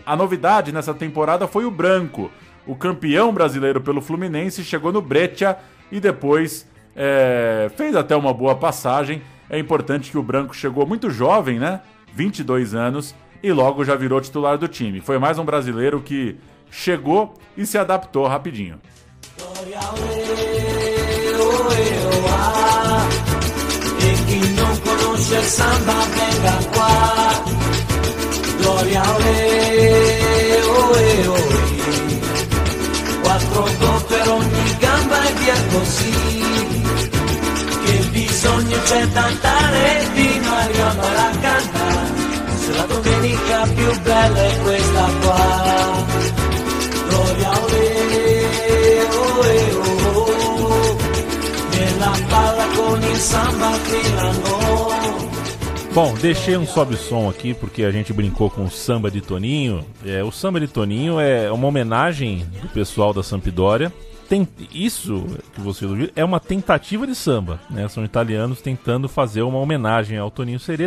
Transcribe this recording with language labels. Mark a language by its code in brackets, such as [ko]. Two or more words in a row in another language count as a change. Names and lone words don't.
[pt] A novidade nessa temporada foi o Branco. O campeão brasileiro pelo Fluminense chegou no Breccia e depois fez até uma boa passagem. É importante que o Branco chegou muito jovem, né? 22 anos, e logo já virou titular do time. Foi mais um brasileiro que chegou e se adaptou rapidinho. [it] Quattro gol per ogni gamba e via così. Che bisogno c'è d'andare fino a Maracanã. Se la domenica più bella è questa qua. Gloria nella palla con il samba filano. [pt] Bom, deixei um sobe-som aqui porque a gente brincou com o samba de Toninho. O samba de Toninho é uma homenagem do pessoal da Sampdoria. Isso que você ouviu é uma tentativa de samba, né? São italianos tentando fazer uma homenagem ao Toninho Cerezo.